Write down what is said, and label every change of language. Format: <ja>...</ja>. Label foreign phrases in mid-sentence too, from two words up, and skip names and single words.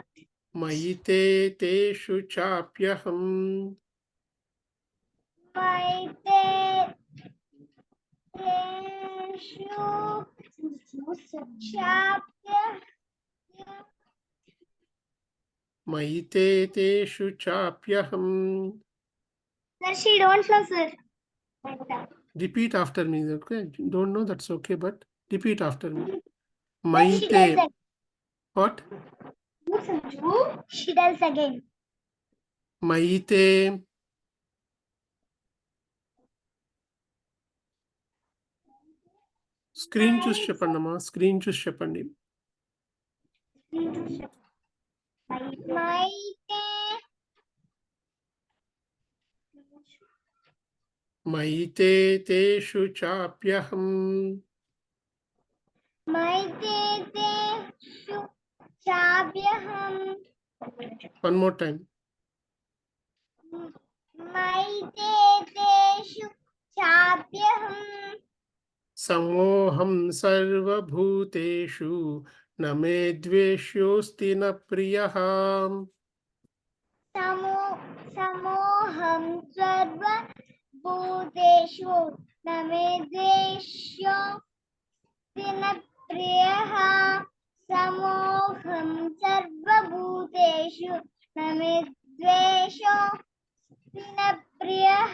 <sa>मयिते तेषु चाप्यहम् मैते तेषु चाप्य मयिते तेषु चाप्यहम्.</sa> <en>Sir, she don't know, sir. Repeat after me, okay? Don't know, that's okay, but repeat after me. Then she does Mayite. What? again. She does again.</en> <te>Mayite screen చూసి చెప్పండి అమ్మా, స్క్రీన్ చూసి చెప్పండి.</te> <sa>Maite మైతే తేషు చాప్యహం. मैते तेषु चाप्यहम्.</sa> <en>One more time.</en> <sa>मैते तेषु चाप्यहम्. సమోహం సర్వభూతేషు న మే ద్వేష్యోస్తి న ప్రియః. समोहं सर्वभूतेषु न मे द्वेष्योऽस्ति न प्रियः. समोहं सर्वभूतेषु न मे द्वेष्योऽस्ति न प्रियः.</sa>